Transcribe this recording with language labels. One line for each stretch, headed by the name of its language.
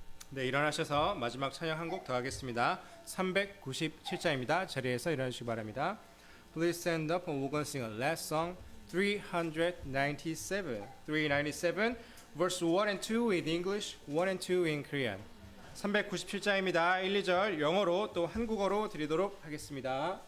Korean: 네, 일어나셔서 마지막 찬양 한 곡 더 하겠습니다. 397자입니다. 자리에서 일어나시기 바랍니다.
English: Please stand up and we're going to sing a last song, 397. 397, verse 1 and 2 in English, 1 and 2 in Korean.
Korean: 397자입니다. 1, 2절 영어로 또 한국어로 드리도록 하겠습니다.